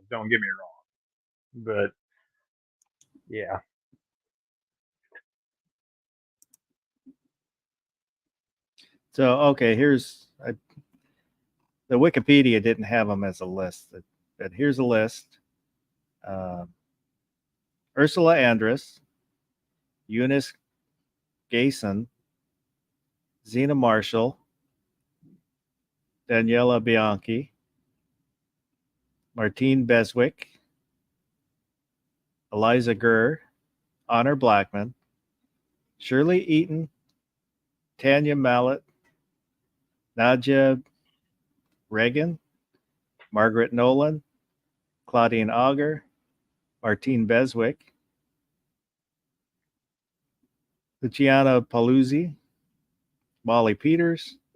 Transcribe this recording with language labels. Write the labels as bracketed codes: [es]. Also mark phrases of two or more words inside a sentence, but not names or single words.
[en] Don't get me wrong, but yeah. So, okay, the Wikipedia didn't have them as a list, but here's a list. Ursula Andress, Eunice Gayson, Zena Marshall, Daniela Bianchi, Martine Beswick, Eliza Gurr, Honor Blackman, Shirley Eaton, Tanya Mallet, Nadja Reagan, Margaret Nolan, Claudine Auger, Martine Beswick, Luciana Paluzzi, Molly Peters,